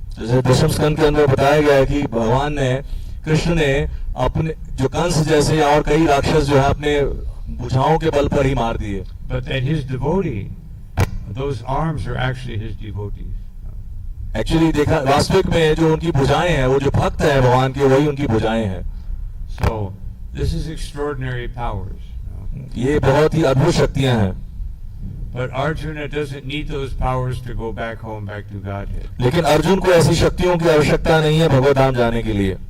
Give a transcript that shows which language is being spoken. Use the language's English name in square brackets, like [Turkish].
[Hindi] जैसे दशम स्कंद के अंदर बताया गया है कि भगवान ने कृष्ण ने अपने जो कंस जैसे और कई राक्षस जो है अपने भुजाओं के बल पर ही मार दिए। [English] But that his devotee, those arms are actually his devotees. [Hindi] Actually देखा वास्तविक में जो उनकी भुजाएं हैं वो जो भक्त हैं भगवान के वही उनकी भुजाएं हैं। [English] So this is extraordinary powers. [Hindi] ये बहुत ही अद्भुत शक्तियां हैं। [English] But Arjuna doesn't need those powers to go back home, back to Godhead. [Hindi] लेकिन अर्जुन को ऐसी शक्तियों की आवश्यकता नहीं है भगवत धाम जाने के लिए।